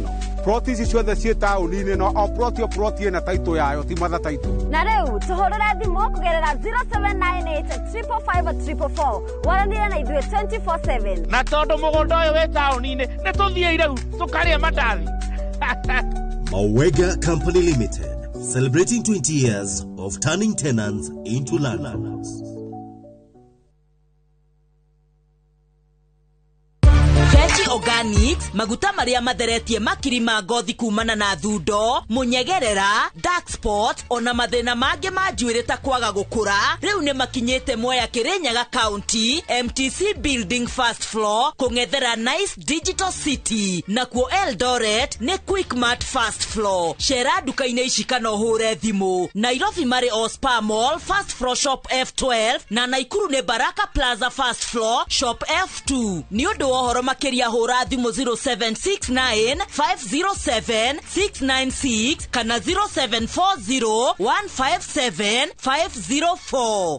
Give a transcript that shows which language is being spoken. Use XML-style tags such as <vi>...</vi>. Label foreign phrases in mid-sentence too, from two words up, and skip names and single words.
<ki>Proti ici ciothe ciĩ taũni-inĩ no o proti ĩna taitũ yayo ti matha taitũ. Na rĩu tũhũrĩre thimũ kũgerera 0798-345-344 waranĩre na ithuĩ 24/7. Na tondũ mũgũnda ũyũ wĩ taũni-inĩ nĩ tũthiĩ rĩu tũkarĩe mandathi.</ki> <en>Mawega Company Limited, celebrating 20 years of turning tenants into landlords.</en> <ki>Fetchi Organics, maguta maria matheretie makiri ma ngothi kumana na thundo, munyegerera,</ki> <en>dark spot,</en> <ki>ona mathina mange ma njuĩrĩ ta kwaga gũkũra, rĩu nĩ makinyĩte Mwea Kirinyaga County,</ki> <en>MTC Building first floor,</en> <ki>kũng'ethera Nice Digital City, nakuo Eldoret nĩ Quickmart</ki> <en>first floor.</en> <ki>Cera duka-inĩ ici kana ũhũre thimũ. Nairobi marĩ o Spar Mall</ki> <en>first floor shop F12</en> <ki>na Naikuru nĩ Baraka Plaza</ki> <en>first floor shop F2.</en> <ki>Nĩ ũndũ wa ũhoro makĩria hũra thimũ 0769-507-696 kana 0740-157-504.</ki>